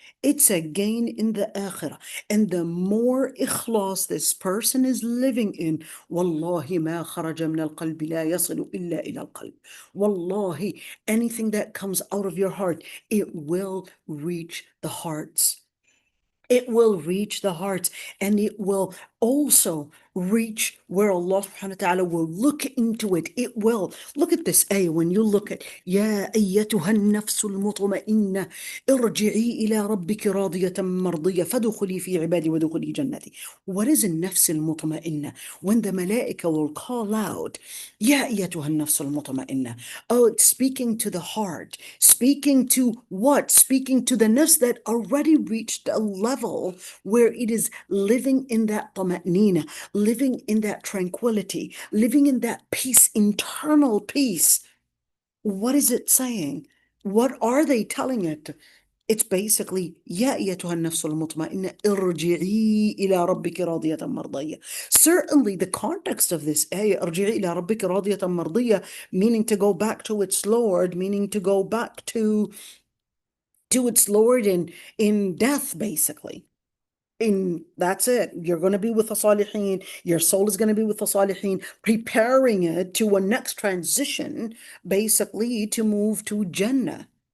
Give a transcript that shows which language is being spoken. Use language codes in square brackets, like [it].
[en] It's a gain in the akhirah. And the more ikhlas this person is living in, [ar] wallahi ma kharaja min al-qalbi la yasilu illa ila al-qalb. [en] Wallahi, anything that comes out of your heart, it will reach the hearts. It will reach the hearts, and it will also reach where Allah subhanahu wa ta'ala will look into it. It will. Look at this ayah. When you look at [ar] يا أيتها النفس المطمئنة ارجعي إلى ربك راضية مرضية فادخلي في عبادي وادخلي جنتي. [en] What is النفس المطمئنة? When the malaika will call out, [ar] يا أيتها النفس المطمئنة. [en] Oh, it's speaking to the heart. Speaking to what? Speaking to the nafs that already reached a level where it is living in that tama'nina, living in that tranquility, living in that peace, internal peace. What is it saying? What are they telling it? It's basically [ar] يا أيتها النفس المطمئنة ارجعي إلى ربك راضية مرضية. [en] Certainly the context of this ayah, [ar] ارجعي إلى ربك راضية مرضية, [en] meaning to go back to its Lord, meaning to go back to its Lord in death, basically. That's it. You're going to be with the Salihin. Your soul is going to be with the Salihin, preparing it to a next transition, basically to move to Jannah.